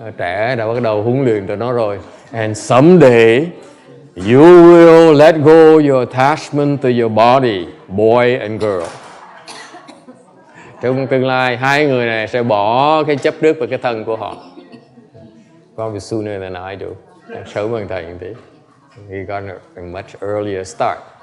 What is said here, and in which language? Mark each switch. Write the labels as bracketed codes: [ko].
[vi] Trẻ đã bắt đầu huấn luyện tụi nó rồi. [en] And someday you will let go your attachment to your body, boy and girl. [vi] Trong tương lai, hai người này sẽ bỏ cái chấp trước vào cái thân của họ. [en] Probably sooner than I do. [vi] Sớm hơn thầy một tí. [en] We got a much earlier start.